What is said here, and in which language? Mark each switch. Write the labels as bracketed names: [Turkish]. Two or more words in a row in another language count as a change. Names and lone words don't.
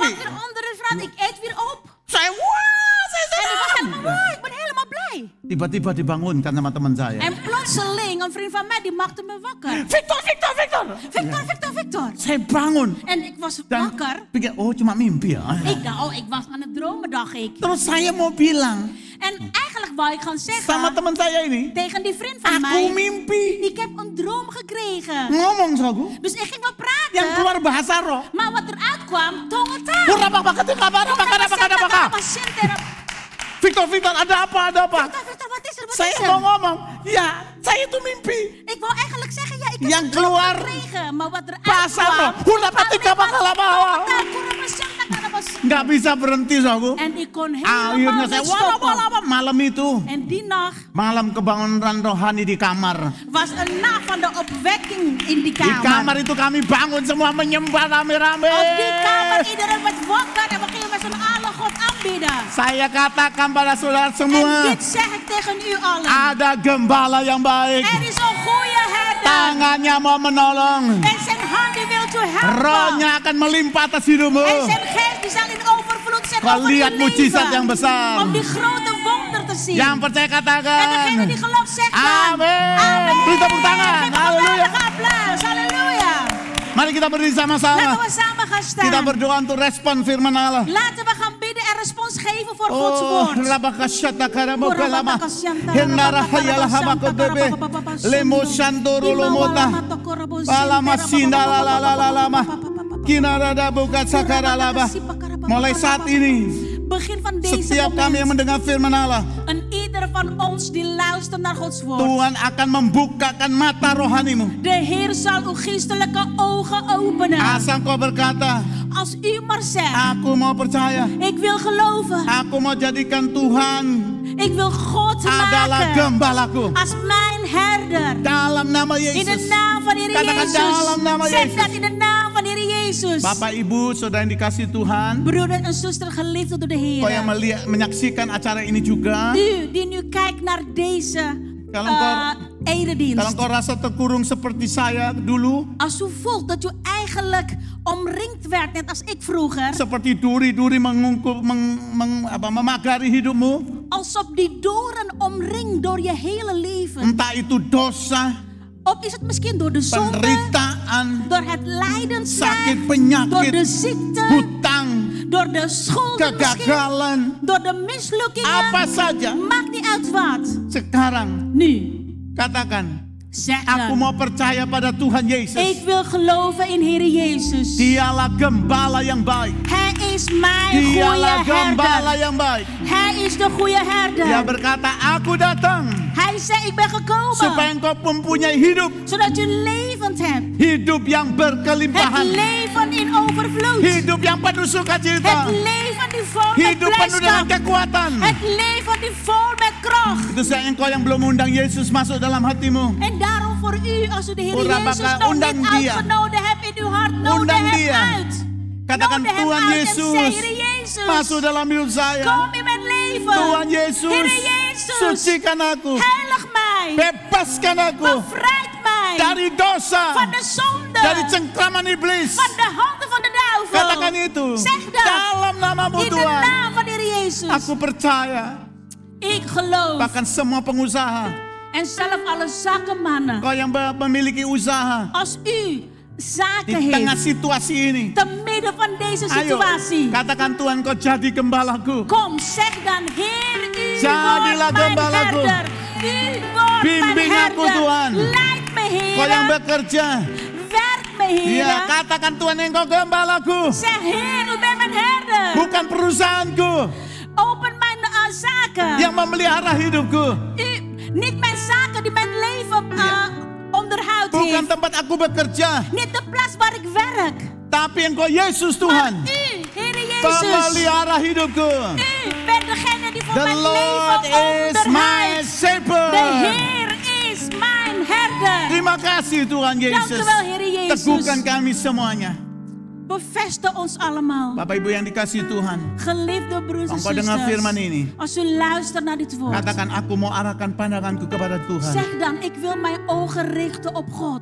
[Dutch] pak weer andere fruit, ik eet weer op. [Indonesian] Saya, wah, saya [Dutch] En ik was [Indonesian] senang. [Dutch] helemaal blij, ik ben helemaal blij. [Indonesian] Tiba-tiba dibangunkan sama teman saya. [Dutch] En plotseling, een vriend van mij, die maakte me wakker. Victor, Victor, Victor. Victor, Victor, Victor. [Indonesian] Saya bangun. [Dutch] En ik was [Indonesian] Dan [Dutch] wakker. [Indonesian] pikir, oh cuma mimpi ya. [Dutch] Ik dacht, oh, ik was aan het dromen, dacht ik. [Indonesian] Terus saya mau bilang [Dutch] En eigenlijk wou ik gaan [Indonesian] sama [Dutch] zeggen [Indonesian] teman saya ini, [Dutch] tegen die vriend van [Indonesian] aku [Dutch] mij, [Indonesian] mimpi. [Dutch] ik heb een droom gekregen. [Indonesian] Ngomong sama aku. [Dutch] Dus ik ging wel [Indonesian] Yang [Dutch] praten, [Indonesian] keluar bahasa roh. [Dutch] maar wat eruit kwam, tongentaal. Victor, Victor, [Indonesian] ada apa, ada apa? [Dutch] Victor, wat is er, wat [Indonesian] Saya [Dutch] is [Indonesian] mau [Dutch] er? [Indonesian] ngomong, ya, saya itu mimpi. [Dutch] Ik wou eigenlijk zeggen, ja, ik heb [Indonesian] Yang [Dutch] een droom [Indonesian] keluar [Dutch] gekregen, maar wat eruit [Indonesian] bahasa [Dutch] kwam, [Indonesian] roh. Hula patika bakala bawa. Nggak bisa berhenti, saudaraku. [Dutch] En ik kon [Indonesian] Akhirnya [Dutch] helemaal [Indonesian] saya, [Dutch] niet stoppen. [Indonesian] wah, malam itu. [Dutch] En die nacht [Indonesian] Malam kebangunan rohani di kamar. [Dutch] was een nacht van de opwekking in die [Indonesian] Di kamar [Dutch] kamer. [Indonesian] itu kami bangun semua menyembah rame-rame. [Dutch] Op die kamer, iedereen werd wakker en we gingen met z'n allen God aanbidden. [Indonesian] Saya katakan pada saudara [Dutch] En [Indonesian] semua, [Dutch] dit zeg ik tegen u allen. [Indonesian] ada gembala yang baik. [Dutch] Er is een goede herder. [Indonesian] Tangannya mau menolong. [Dutch] En zijn hand die wil u helpen. [Indonesian] Rohnya akan melimpah atas hidupmu. [Dutch] En zijn geest die zal in overvloed zijn [Indonesian] Kau [Dutch] over [Indonesian] lihat [Dutch] uw [Indonesian] mujizat [Dutch] leven. [Indonesian] yang besar. [Dutch] Om die grote wonder te zien. [Indonesian] Yang percaya katakan. [Dutch] En degene die gelooft zegt dan. [Indonesian] Amin. [Dutch] Amen. [Indonesian] Beri tepuk tangan. [Dutch] Geef een [Indonesian] Halleluja. [Dutch] geweldige applaus. [Indonesian] Halleluja. Mari kita berdiri sama-sama. [Dutch] Laten we samen gaan staan. [Indonesian] Kita berdoa untuk respon firman Allah. [Dutch] Laten we gaan bidden en respons geven voor Gods Oh, woord. labakasyata karamokalama. Hendara hayalah habakobebe. Lemo shandoro lomota. Palama sindalalalama. Kinarada bukat sakaralaba. [Indonesian] Mulai saat ini, [Dutch] Begin van deze [Indonesian] setiap kami yang [Dutch] moment. [Indonesian] mendengar firman Allah, [Dutch] En ieder van ons die luistert naar Gods woord. [Indonesian] Tuhan akan membukakan mata rohanimu. [Dutch] De Heer zal uw geestelijke ogen openen. [Indonesian] Asal kau berkata, [Dutch] Als u maar zegt, [Indonesian] aku mau percaya, [Dutch] ik wil geloven. [Indonesian] aku mau jadikan Tuhan [Dutch] Ik wil God [Indonesian] adalah [Dutch] maken [Indonesian] gembalaku. [Dutch] als mijn herder. [Indonesian] Dalam nama [Dutch] In de [Indonesian] Yesus. [Dutch] naam van de Heer [Indonesian] Katakan dalam nama [Dutch] Jezus. Zeg [Indonesian] Yesus. [Dutch] dat in de naam van de Heer Jezus. [Indonesian] Bapak Ibu, saudara yang dikasih Tuhan, [Dutch] Broeder en zuster geliefd door de [Indonesian] kau yang [Dutch] Heer. [Indonesian] menyaksikan acara ini juga, [Dutch] U die nu kijkt naar deze [Indonesian] Kalau kalau [Dutch] eredienst. [Indonesian] kau rasa terkurung seperti saya dulu, [Dutch] Als u voelt dat u eigenlijk omringd werd, net als ik vroeger. [Indonesian] seperti duri-duri memagari hidupmu, [Dutch] Alsof die doren omringt door je hele leven. [Indonesian] entah itu dosa, [Dutch] Of is het misschien door de zonde, [Indonesian] penderitaan, [Dutch] door het lijdensweg, [Indonesian] sakit [Dutch] door [Indonesian] penyakit, [Dutch] de ziekte, [Indonesian] hutang, [Dutch] door de schulden misschien, [Indonesian] kegagalan, [Dutch] door de mislukkingen. [Indonesian] apa saja. [Dutch] Maakt niet uit wat. [Indonesian] Sekarang [Dutch] Nu, [Indonesian] katakan, [Dutch] zeg [Indonesian] aku [Dutch] dan. [Indonesian] mau percaya pada Tuhan [Dutch] Ik [Indonesian] Yesus. [Dutch] wil geloven in Heer Jezus. [Indonesian] Dialah gembala yang baik. [Dutch] Hij is mijn goede [Indonesian] Dialah gembala [Dutch] herder. [Indonesian] yang baik. [Dutch] Hij is de goede [Indonesian] Dia [Dutch] herder. [Indonesian] berkata, aku datang [Dutch] Hij zei, ik ben [Indonesian] supaya [Dutch] gekomen [Indonesian] engkau mempunyai hidup. [Dutch] zodat je levend hebt. [Indonesian] Hidup yang [Dutch] Het [Indonesian] berkelimpahan. [Dutch] leven in overvloed. [Indonesian] Hidup yang penuh sukacita. [Dutch] Het leven die vol met [Indonesian] Hidup penuh dengan [Dutch] blijdschap. [Indonesian] kekuatan. [Dutch] Het leven die vol met kracht. [Indonesian] Itu saya engkau yang belum undang Yesus masuk dalam hatimu. [Dutch] En daarom voor u, als u de Heer Ora Jezus baka nog [Indonesian] undang [Dutch] niet [Indonesian] dia. [Dutch] uitgenodigd hebt in uw hart, nodig [Indonesian] Undang [Dutch] hem [Indonesian] dia. [Dutch] uit. [Indonesian] Katakan, [Dutch] Nodig hem [Indonesian] Tuhan [Dutch] uit en [Indonesian] Yesus, [Dutch] zeg, Heer Jezus, [Indonesian] masuk dalam hidup saya. [Dutch] kom in mijn leven. [Indonesian] Tuhan Yesus, [Dutch] Heer Jezus, [Indonesian] sucikan aku. [Dutch] heilig mij. [Indonesian] Bebaskan aku [Dutch] Bevrijd mij [Indonesian] dari dosa, [Dutch] van de zonde, [Indonesian] dari cengkraman iblis. [Dutch] van de handen van de duivel. [Indonesian] Katakan itu. [Dutch] Zeg dat. [Indonesian] Dalam namamu [Dutch] In de [Indonesian] Tuhan. [Dutch] naam van de Heer Jezus. [Indonesian] Aku percaya. [Dutch] Ik geloof. [Indonesian] Bahkan semua pengusaha, [Dutch] En zelf alle zakenmannen. [Indonesian] kau yang memiliki usaha [Dutch] Als u [Indonesian] di [Dutch] zaken [Indonesian] tengah [Dutch] heeft, [Indonesian] situasi ini. [Dutch] te midden van deze [Indonesian] Ayo, [Dutch] situatie. [Indonesian] katakan Tuhan, kau jadi gembalaku. [Dutch] Kom, zeg dan, Heer, u [Indonesian] Jadilah [Dutch] wordt mijn [Indonesian] gembalaku. [Dutch] herder. U wordt [Indonesian] Bimbing [Dutch] mijn [Indonesian] aku, [Dutch] herder. [Indonesian] Tuhan. [Dutch] Leid me, [Indonesian] Kau yang [Dutch] Heer. [Indonesian] bekerja, [Dutch] Werk me, Heer. [Indonesian] ya katakan Tuhan, engkau gembalaku. [Dutch] Zeg, Heer, u bent mijn herder. [Indonesian] Bukan perusahaanku [Dutch] Open mijn zaken. [Indonesian] yang memelihara hidupku. [Dutch] Niet mijn zaken die mijn leven onderhoud [Indonesian] Bukan [Dutch] heeft. [Indonesian] tempat aku bekerja, [Dutch] Niet de plaats waar ik werk. [Indonesian] tapi engkau Yesus [Dutch] Maar [Indonesian] Tuhan, [Dutch] u, Heer Jezus. [Indonesian] pemelihara hidupku. [Dutch] U bent degene die voor [English] The [Dutch] mijn [English] Lord [Dutch] leven [English] is my [Dutch] onderhoudt. [English] shepherd. [Dutch] De Heer is mijn herder. [Indonesian] Terima kasih Tuhan [Dutch] Dank [Indonesian] Yesus. [Dutch] u wel, Heer Jezus. [Indonesian] Teguhkan kami semuanya. [Dutch] Bevestig ons allemaal. [Indonesian] Bapak Ibu yang dikasih Tuhan, [Dutch] Geliefde broers en [Indonesian] engkau dengar firman [Dutch] zusters. [Indonesian] ini. [Dutch] Als u luistert naar dit woord. [Indonesian] Katakan, aku mau arahkan pandanganku kepada Tuhan. [Dutch] Zeg dan, ik wil mijn ogen richten op God.